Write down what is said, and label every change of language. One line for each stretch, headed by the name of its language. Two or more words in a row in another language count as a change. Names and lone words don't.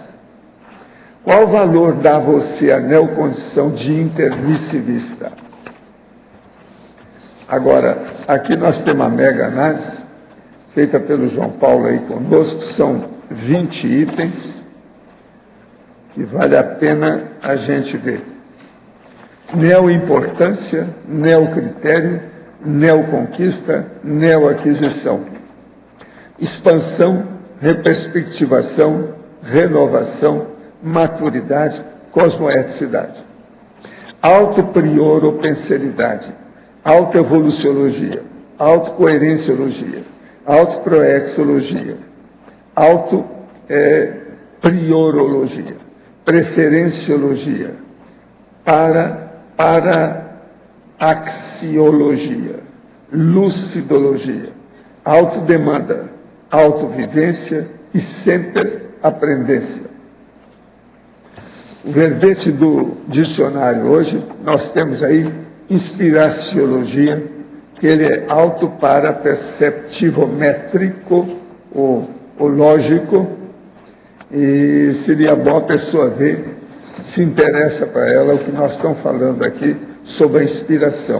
Portuguese: Qual valor dá a você a neocondição de intermissivista? Agora, aqui nós temos uma mega análise, feita pelo João Paulo aí conosco, são 20 itens, que vale a pena a gente ver. Neoimportância, neocritério, neoconquista, neoaquisição. Expansão, reperspectivação, renovação, maturidade, cosmoeticidade. Autoprioropenseridade, autoevoluciologia, autocoerenciologia, autoproexologia, autopriorologia, preferenciologia, para-axiologia, lucidologia, autodemanda, autovivência e sempre aprendência. O verbete do dicionário hoje, nós temos aí inspiraciologia, que ele é auto-para-perceptivométrico, ou lógico, e seria bom a pessoa ver se interessa para ela o que nós estamos falando aqui sobre a inspiração.